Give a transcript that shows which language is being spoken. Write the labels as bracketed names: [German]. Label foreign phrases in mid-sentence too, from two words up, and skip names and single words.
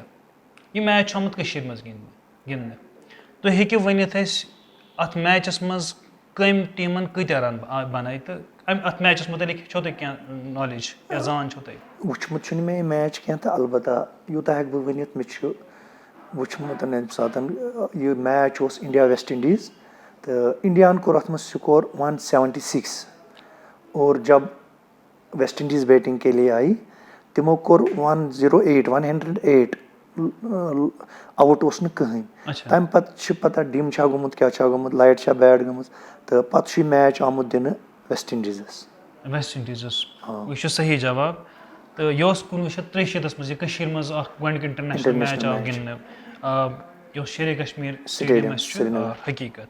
[Kashmiri] یہِ میچ چھُ آمُت کٔشیٖرِ منٛز گِنٛدنہٕ. تُہۍ ہیٚکِو ؤنِتھ اَسہِ اتھ میچس منٛز کٔمۍ ٹیٖمن کۭتیاہ رن بنٲے, تہٕ اتھ میچس مُتعلِق چھو تۄہہِ کینٛہہ نالیج یا زان چھو تۄہہِ؟ وٕچھمُت چھُنہٕ مےٚ یہِ میچ کینٛہہ, تہٕ البتہ یوٗتاہ ہٮ۪کہٕ بہٕ ؤنِتھ مےٚ چھُ وٕچھمُت ییٚمہِ ساتہٕ یہِ میچ اوس انڈیا ویسٹ انڈیٖز, تہٕ انڈیاہن کوٚر اتھ منٛز سکور 176. [Urdu] اور جب ویسٹ انڈیٖز بیٹنگ کے لیے آئی [Kashmiri] تِمو کوٚر [Urdu] 108. [Kashmiri] آوُٹ اوس نہٕ کٕہٕنۍ. تَمہِ پتہٕ چھِ پتہ ڈِم چھا گوٚمُت کیٛاہ چھا گوٚمُت, لایٹ چھا بیڈ گٔمٕژ, تہٕ پتہٕ چھُ یہِ میچ آمُت دِنہٕ ویسٹ انڈیٖزس. ویسٹ انڈیٖزس, یہِ چھُ صحیح جواب. تو یہ 1963 مز یہ مز گۄڈنیُک انٹرنیشنل میچ آو گِنٛدنہٕ یہ شیرے کشمیر سٹیڈیم حقیقت.